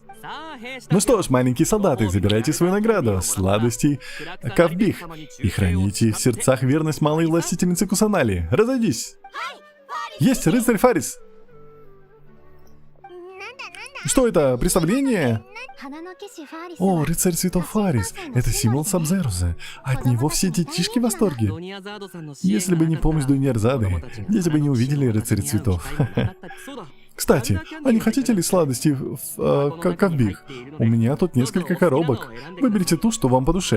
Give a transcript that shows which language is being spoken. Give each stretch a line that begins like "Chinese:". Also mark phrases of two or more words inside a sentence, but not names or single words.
Russian: Ну что ж, маленькие солдаты, забирайте свою награду, сладости, ковбих, и храните в сердцах верность малой властительницы Кусанали. Разойдись! Есть, рыцарь Фарис! Что это, представление?
Japanese: 花の騎士ファーリス
Russian: О,
Japanese: は
Russian: рыцарь цветов Фарис. Это символ Сабзеруза. От него все детишки в восторге. Если бы не помощь Дуниарзады, дети бы не увидели рыцаря цветов. Кстати, а не хотите ли сладости ковбих? У меня тут несколько коробок. Выберите ту, что вам по душе.